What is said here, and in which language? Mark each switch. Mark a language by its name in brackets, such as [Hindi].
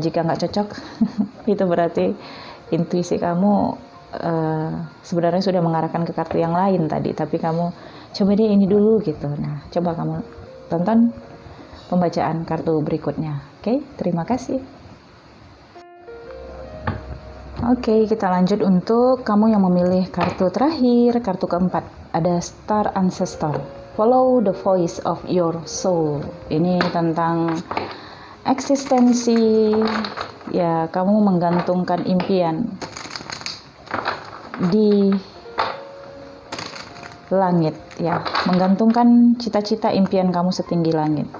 [Indonesian] Jika nggak cocok, itu berarti intuisi kamu sebenarnya sudah mengarahkan ke kartu yang lain tadi, tapi kamu coba deh ini dulu gitu. Nah, coba kamu tonton pembacaan kartu berikutnya. Oke, terima kasih. Oke, kita lanjut untuk kamu yang memilih kartu terakhir, kartu keempat. Ada Star Ancestor. [English] Follow the voice of your soul. [Indonesian] Ini tentang eksistensi ya, kamu menggantungkan impian di langit ya, menggantungkan cita-cita impian kamu setinggi langit.